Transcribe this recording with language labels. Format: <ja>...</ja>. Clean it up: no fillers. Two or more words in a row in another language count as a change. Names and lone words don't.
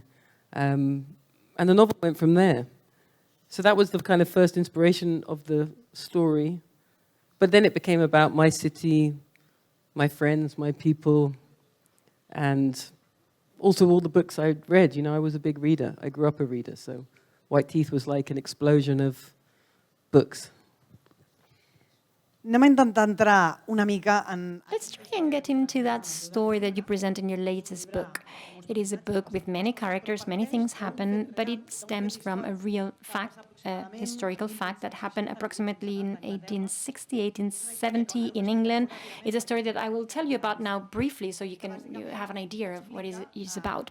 <en>And the novel went from there. So that was the kind of first inspiration of the story. But then it became about my city, my friends, my people, and also all the books I'd read. You know, I was a big reader. I grew up a reader, so White Teeth was like an explosion of books.</en> <ca>Anem a intentar entrar una mica en...</ca> <en>Let's try and get into that story that you present in your latest book. It is a book with many characters, many things happen, but it stems from a real fact, a historical fact that happened approximately in 1860, 1870 in England. It's a story that I will tell you about now briefly so you have an idea of what it is about.</en>